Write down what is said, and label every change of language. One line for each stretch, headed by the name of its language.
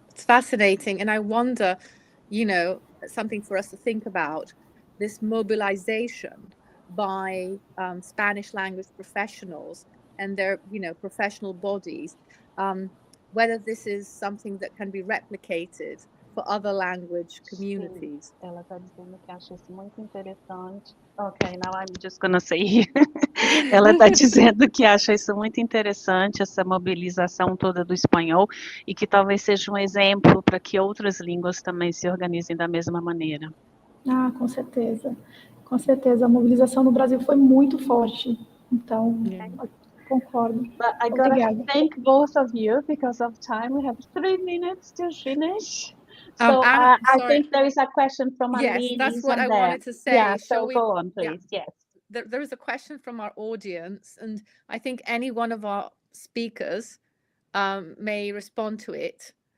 English: It's fascinating, and I wonder, something for us to think about, this mobilization by Spanish language professionals and their, professional bodies, whether this is something that can be replicated for other language communities.
Portuguese: Ela está dizendo que acha isso muito interessante.
English: Okay, now I'm just going to say.
Portuguese: Ela está dizendo que acha isso muito interessante, essa mobilização toda do espanhol, e que talvez seja um exemplo para que outras línguas também se organizem da mesma maneira. Ah, com certeza. Com certeza, a mobilização no Brasil foi muito forte. Então, concordo.
English: But I gotta thank both of you because of time. We have 3 minutes to finish. So I think there is a question from Aline. Yes, that's what I wanted to say. Yeah, so go on, please. Yes. There is a question from our audience, and I think any one of our speakers may respond to it.